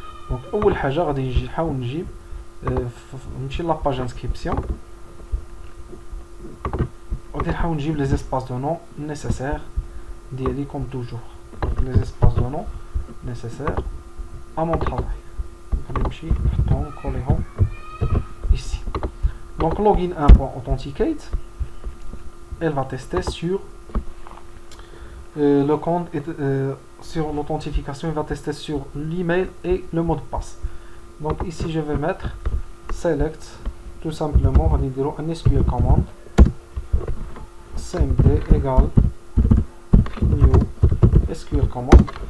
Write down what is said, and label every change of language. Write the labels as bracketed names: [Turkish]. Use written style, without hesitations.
[French] Donc [Arabic] اول حاجه غادي نحاول نجيب نمشي [French] لا page inscription, [Arabic] غادي نحاول نجيب [French] les espaces de nom nécessaires ديالي comme toujours, les espaces de nom nécessaires à mon travail. [Arabic] غادي نمشي نحطهم نكوليهم ici. [French] Donc login1.authenticate, elle va tester sur le compte est, sur l'authentification, il va tester sur l'email et le mot de passe. Donc ici je vais mettre select, tout simplement, on va dire un SQL commande cmd égale new SQL commande.